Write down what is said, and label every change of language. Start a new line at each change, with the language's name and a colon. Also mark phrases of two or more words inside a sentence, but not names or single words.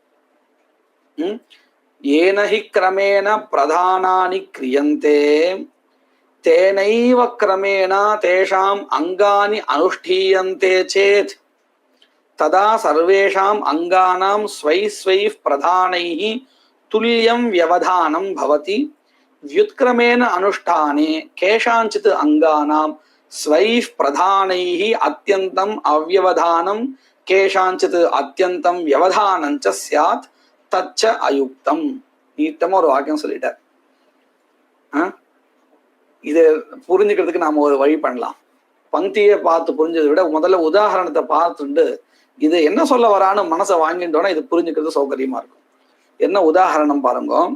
Sanskrit: येन हि क्रमेण प्रधानानि क्रियन्ते तेनैव क्रमेण तेषाम् अङ्गानि अनुष्ठीयन्ते चेत् तदा सर्वेषाम् अङ्गानाम् स्वैः स्वैः प्रधानैः तुल्यम् व्यवधानम् भवति. व्युत्क्रमेण अनुष्ठाने केषाञ्चित् अङ्गानां स्वैः प्रधानैः अत्यन्तम् अव्यवधानं केषाञ्चित् अत्यन्तं व्यवधानं च स्यात् तच्च अयुक्तम्.
Tamil: நீட்டமா ஒரு வாக்கியம் சொல்லிட்டார். இது புரிஞ்சுக்கிறதுக்கு நாம ஒரு வழி பண்ணலாம். பங்கியை பார்த்து புரிஞ்சதை விட முதல்ல உதாரணத்தை பார்த்துட்டு இது என்ன சொல்ல வரான்னு மனசை வாங்கிட்டோன்னா இது புரிஞ்சுக்கிறது சௌகரியமா இருக்கும். என்ன உதாரணம் பாருங்க.